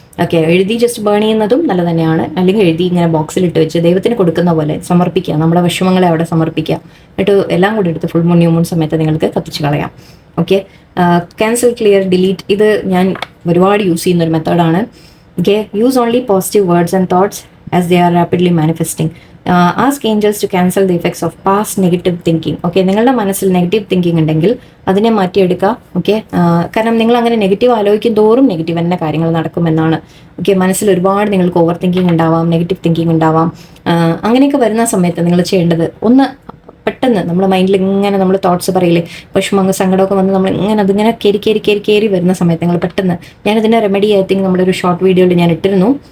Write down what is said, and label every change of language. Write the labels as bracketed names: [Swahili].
[Malayalam] Okay, എഴുതി just burn ചെയ്യുന്നതും നല്ല തന്നെയാണ്. അല്ലെങ്കിൽ എഴുതി ഇങ്ങനെ ബോക്സിലിട്ട് വെച്ച് ദൈവത്തിന് കൊടുക്കുന്ന പോലെ സമർപ്പിക്കുക, നമ്മുടെ വിഷമങ്ങളെ അവിടെ സമർപ്പിക്കുക. എന്നിട്ട് എല്ലാം കൂടി എടുത്ത് ഫുൾ മൂൺ, ന്യൂ മൂൺ സമയത്ത് നിങ്ങൾക്ക് കത്തിച്ച് കളയാം. ഓക്കെ, ക്യാൻസൽ, ക്ലിയർ, ഡിലീറ്റ്, ഇത് ഞാൻ ഒരുപാട് യൂസ് ചെയ്യുന്ന ഒരു മെത്തേഡാണ്. [English] Okay, use only positive words and thoughts as they are rapidly manifesting. Ask angels to cancel the effects of past negative thinking. [Malayalam] Okay, നിങ്ങളുടെ മനസ്സിൽ നെഗറ്റീവ് തിങ്കിങ് ഉണ്ടെങ്കിൽ അതിനെ മാറ്റിയെടുക്കുക. ഓക്കെ, കാരണം നിങ്ങൾ അങ്ങനെ നെഗറ്റീവ് ആലോചിക്കും തോറും നെഗറ്റീവ് തന്നെ കാര്യങ്ങൾ നടക്കുമെന്നാണ്. ഓക്കെ, മനസ്സിൽ ഒരുപാട് നിങ്ങൾക്ക് ഓവർ തിങ്കിങ് ഉണ്ടാവാം, നെഗറ്റീവ് തിങ്കിങ് ഉണ്ടാവാം. അങ്ങനെയൊക്കെ വരുന്ന സമയത്ത് നിങ്ങൾ ചെയ്യേണ്ടത് ഒന്ന് പെട്ടെന്ന് നമ്മുടെ മൈൻഡിൽ ഇങ്ങനെ നമ്മൾ തോട്ട്സ് പറയില്ലേ, വിഷമം, സങ്കടമൊക്കെ വന്ന് നമ്മൾ ഇങ്ങനെ അതിങ്ങനെ കയറി വരുന്ന സമയത്ത് നിങ്ങൾ പെട്ടെന്ന്, ഞാനിതിൻ്റെ റെമഡി [English] I think [Malayalam] നമ്മുടെ ഒരു ഷോർട്ട് വീഡിയോയിൽ ഞാൻ ഇട്ടിരുന്നു.